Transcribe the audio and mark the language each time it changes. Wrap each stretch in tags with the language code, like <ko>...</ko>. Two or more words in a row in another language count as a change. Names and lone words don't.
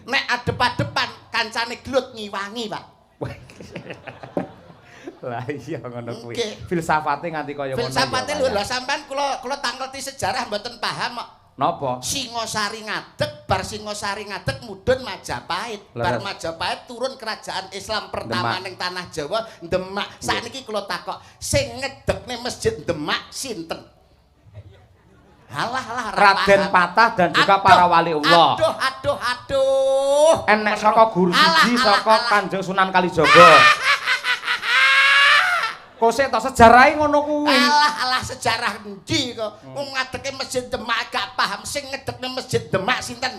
<jv>Nek adep-adepan kancane glut ngiwangi, Pak. Lah iya ngono kuwi. Nggih. Filsafate nganti kaya ngono. Filsafate ya, lho Pak. lha sampean kula tangleti sejarah mboten paham kok. Napa? Singosari ngadeg, bar Singosari ngadeg mudhun Majapahit. Bar Majapahit turun</jv> <id>kerajaan Islam pertama</id> <jv>Demak. ning tanah Jawa, Demak. Sakniki kula takok, sing ngedekne Masjid Demak sinten? Halah ora Raden paham.</jv> <id>Patah dan juga</id> <jv>Aduh, para wali Allah. Aduh. Enek saka guru Alah, siji alah, saka alah. Kanjeng Sunan Kalijaga. Kok sik to sejarahe ngono kuwi. Alah sejarah endi kok. Wong ngadeke Masjid Demak gak paham, sing ngedekne Masjid Demak sinten?</jv>